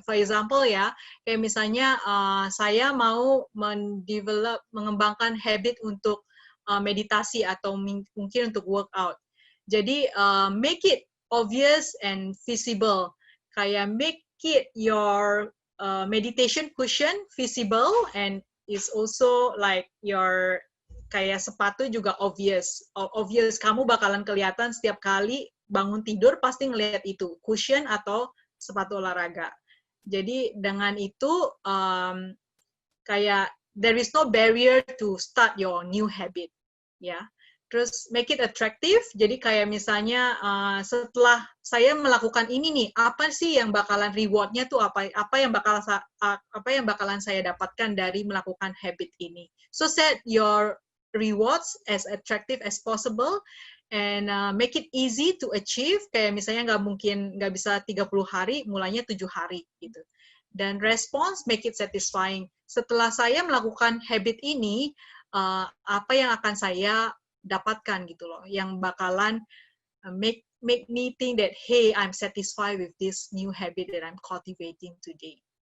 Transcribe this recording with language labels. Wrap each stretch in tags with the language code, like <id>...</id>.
<en>For example</en> <id>ya, kayak misalnya saya mau mengembangkan habit untuk meditasi atau mungkin untuk workout. Jadi</id> <en>make it obvious and visible.</en> <id>Kayak</id> <en>make it your meditation cushion visible, and is also like your</en> <id>kayak sepatu juga</id> <en>obvious. Obvious,</en> <id>kamu bakalan kelihatan setiap kali bangun tidur pasti ngelihat itu, cushion atau sepatu olahraga. Jadi dengan itu kayak</id> <en>there is no barrier to start your new habit, ya.</en> <id>Terus</id> <en>make it attractive,</en> <id>jadi kayak misalnya setelah saya melakukan ini nih, apa sih yang bakalan rewardnya tuh, apa yang bakalan saya dapatkan dari melakukan habit ini.</id> <en>So set your rewards as attractive as possible and make it easy to achieve.</en> <id>Kayak misalnya nggak bisa 30 hari, mulainya 7 hari gitu. Dan</id> <en>response make it satisfying.</en> <id>Setelah saya melakukan habit ini, apa yang akan saya dapatkan gitu loh, yang bakalan</id> <en>make me think that hey, I'm satisfied with this new habit that I'm cultivating today.</en>